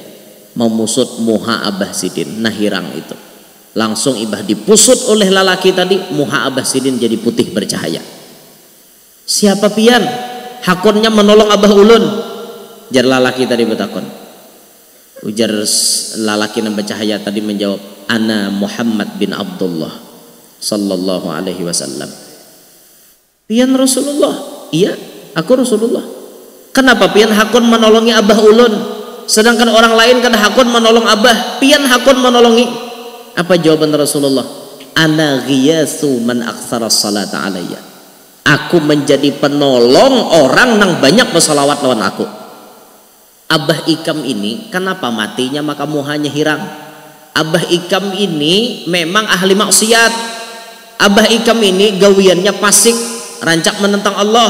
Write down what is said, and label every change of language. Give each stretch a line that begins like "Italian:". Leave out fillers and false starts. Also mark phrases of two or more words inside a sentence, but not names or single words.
Banjar: Memusut muha abah sidin, nah hirang itu. Langsung ibah dipusut oleh lelaki tadi, muha abah sidin jadi putih bercahaya. Siapa pian? Hakunnya menolong abah ulun. Jar lelaki tadi bertakun. Ujar lelaki yang bercahaya tadi menjawab,
Arabic: أنا محمد بن عبد الله صلى الله عليه وسلم.
Banjar: Pian Rasulullah? Iya, aku Rasulullah. Kenapa pian hakun menolongi abah ulun, sedangkan orang lain kan hakun menolong abah, pian hakun menolongi? Apa jawaban Rasulullah?
Arabic: أنا غياث من أكثر الصلاة علي.
Indonesian: Aku menjadi penolong orang yang banyak bersalawat lawan aku.
Banjar: Abah Ikam ini kenapa matinya maka muhanya hirang? Abah Ikam ini memang ahli maksiat. Abah Ikam ini gawiannya fasik, rancak menentang Allah.